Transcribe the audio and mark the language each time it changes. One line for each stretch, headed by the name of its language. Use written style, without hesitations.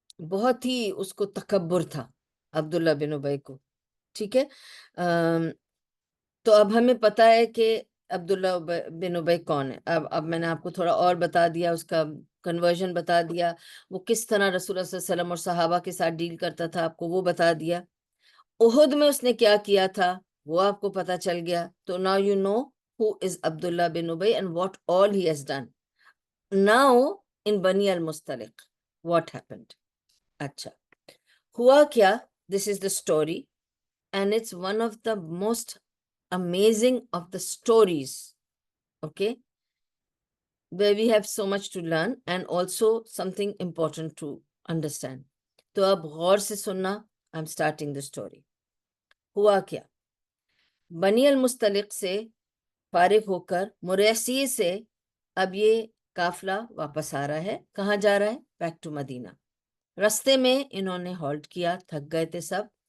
Urdu: بہت ہی اس کو تکبر تھا عبداللہ بن ابی کو، ٹھیک ہے۔ تو اب ہمیں پتہ ہے کہ عبداللہ بن ابی کون ہے۔ اب میں نے آپ کو تھوڑا اور بتا دیا، اس کا کنورژن بتا دیا، وہ کس طرح رسول اللہ صلی اللہ علیہ وسلم اور صحابہ کے ساتھ ڈیل کرتا تھا، آپ کو وہ بتا دیا۔ احد میں اس نے کیا کیا تھا، وہ آپ کو پتا چل گیا. تو
English: now you know who is Abdullah bin Ubay and what all he has done. Now in Bani al-Mustaliq what happened?
Urdu: اچھا ہوا کیا,
English: this is the story and it's one of the most amazing of the stories, okay, where we have so much to learn and also something important to understand.
Urdu: تو اب غور سے سننا.
English: I'm starting the story.
Urdu: ہوا کیا, بنی المستلق سے فارغ ہو کر مریسی سے اب یہ قافلہ واپس آ رہا ہے. کہاں جا رہا ہے؟
English: Back to Medina.
Urdu: رستے میں انہوں نے ہالٹ کیا, تھک گئے تھے سب.